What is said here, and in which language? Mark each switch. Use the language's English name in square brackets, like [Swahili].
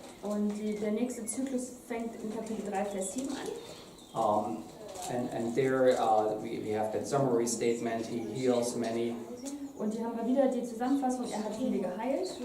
[German] Und der nächste Zyklus fängt in Kapitel 3, Vers 7 an. [English] And there we have that summary statement. He heals many. [German] Und hier haben wir wieder die Zusammenfassung, er hat viele geheilt.